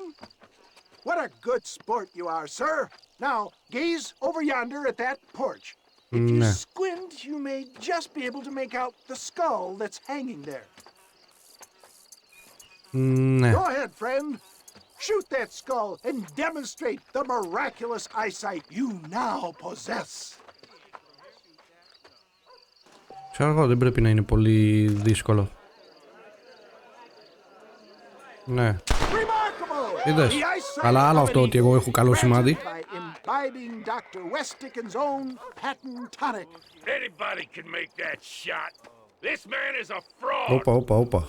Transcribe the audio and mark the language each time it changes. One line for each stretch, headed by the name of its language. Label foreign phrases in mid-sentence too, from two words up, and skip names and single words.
English: What a good sport you are, sir. Now, gaze over yonder at that porch. If you squint, you may just be able to make out the skull that's hanging there.
Greek: ναι.
English: Go ahead, friend. Shoot that skull and demonstrate the miraculous eyesight you now possess.
Greek: Ξέρω εγώ, δεν πρέπει να είναι πολύ δύσκολο. Ναι. Είδες. Αλλά άλλο αυτό ότι εγώ έχω καλό σημάδι. Όπα.